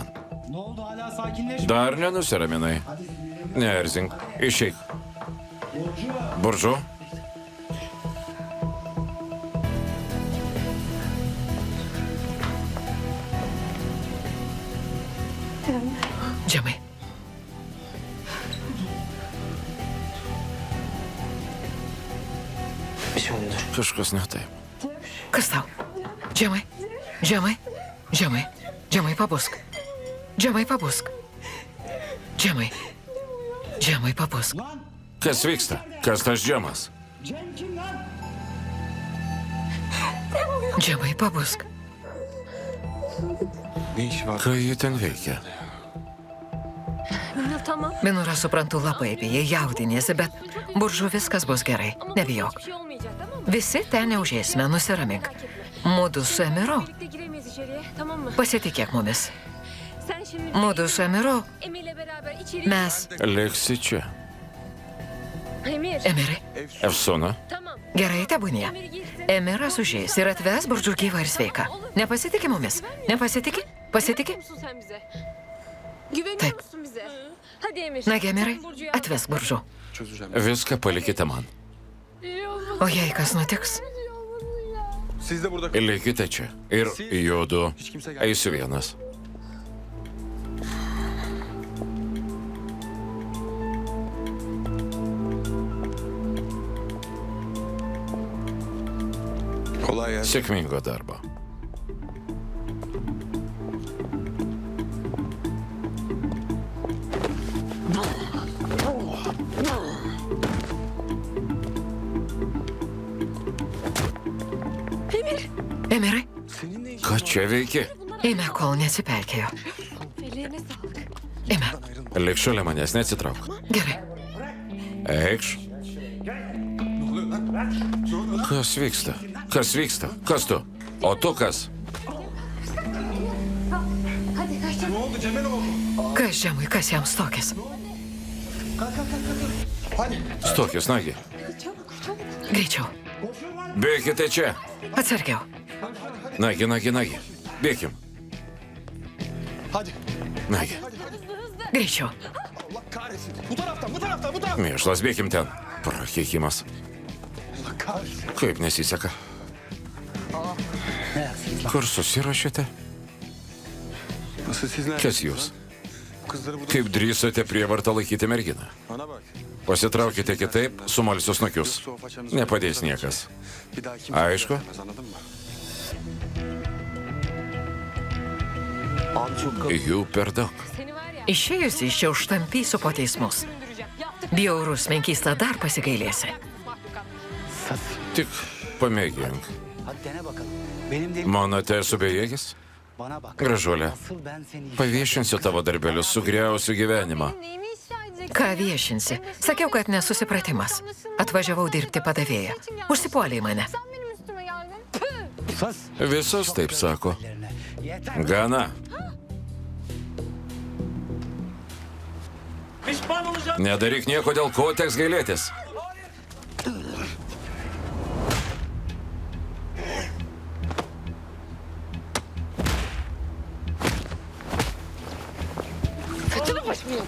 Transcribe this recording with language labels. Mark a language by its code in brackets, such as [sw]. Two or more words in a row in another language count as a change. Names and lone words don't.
[lt] Dar nenusiraminai. Neerzink. Išeik. Buržu. Džemai. [tr] Bir şey oldu. [lt] Kažkas ne taip. Kas tau? Džemai. Džemai. Džemai. Džemai, pabusk. Džemai, pabusk. Džemai. Džemai, pabusk. Kas vyksta? Kas tas džemas? Džemai, pabusk. [tr] Ne işi var? [lt] Ką ji ten veikia? [tr] Tamam. [lt] Binura, suprantu, labai bijai, jaudinėsi, bet buržu viskas bus gerai. Nebijok. [tr] Bir şey olmayacak, tamam mı? [lt] Visi ten neužėsime, nusiramink. Mudu su Emiru. [tr] Birlikte giremeyiz içeriye, tamam mı? [lt] Pasitikėk mumis. [tr] Sen şimdi [lt] Mudu su Emiru. [tr] Emir'le beraber içeri... [lt] Mes. Liksi čia. Emir. Emirai. Efsona. [tr] Tamam. [lt] Gerai, tebūnie. [tr] Emir girsin. [lt] Emiras užės ir atves buržu gyvą ir sveiką. Nepasitiki mumis? Nepasitiki? Pasitiki? [tr] Güveniyor musun sen bize? Güveniyor [lt] Taip. [tr] musun bize? Hadi Emir. [lt] Nagi, Emirai, [tr] sen Burcu'yu al. [lt] atvesk buržu. [tr] Çözeceğim. [lt] Viską palikite man. O jei kas nutiks? [tr] Siz de burada [lt] Likite čia. Ir judu. Eisiu vienas. [tr] kolay gelsin. [lt] Sėkmingo darbo. Emirai, Ką čia veiki? eime, kol neatsipeikėjo. [tr] Ellerine sağlık. [lt] Eime. Lik šalia manęs, neatsitrauk. Gerai. Eikš. Kas vyksta? Kas vyksta? Kas tu? O tu kas? Kas žemui, kas jam stokis? Stokis, nagi. Greičiau. Bėkite čia. Atsargiau. Nagi. Bėkim. [tr] Hadi. [lt] Nagi, Greičiau. [tr] Allah kahretsin. Bu taraftan, bu taraftan, bu taraftan. [lt] mėšlas bėkim ten. Prakeikimas. [tr] Allah kahretsin. [lt] Kaip nesiseka? [tr] Ne yaksınız lan? [lt] Kur susirašėte? [tr] Nasıl sizler? [lt] Kas jūs? [tr] Kızları burada... [lt] Kaip drįsote prievartą laikyti merginą? [tr] Bana bak. [lt] Pasitraukite kitaip, sumalsiu snakius. Nepadės niekas. [tr] Bir daha kimse [lt] Aišku? [tr] yapamaz, anladın mı? Abi çok kalın. [lt] Jų per daug. [tr] Seni var ya. [lt] Išėjusi iš čia užtampysiu po teismus. [tr] Süründüreceğim. Yaptık. [lt] Bjaurus menkysta dar pasigailėsi. Sas. Tik pamėgink. [tr] Hadi dene bakalım. Benim de [lt] Manote, esu bejėgis? [tr] bana bak. [lt] Gražuolė, [tr] Asıl ben seni... [lt] paviešinsiu tavo darbelius, sugriausiu gyvenimą. [tr] Neyimi ifşa edeceksin? [lt] Ką viešinsi? Sakiau, kad nesusipratimas. Atvažiavau dirbti padavėją. Užsipuolė mane. [tr] Sen benim üstüme geldin. Püh! [lt] Sas. Visus taip sako. [tr] Ellerine. Yeter. [lt] Gana. Nedaryk nieko, dėl ko teks gailėtis. [tr] Saçını başımı yoldu.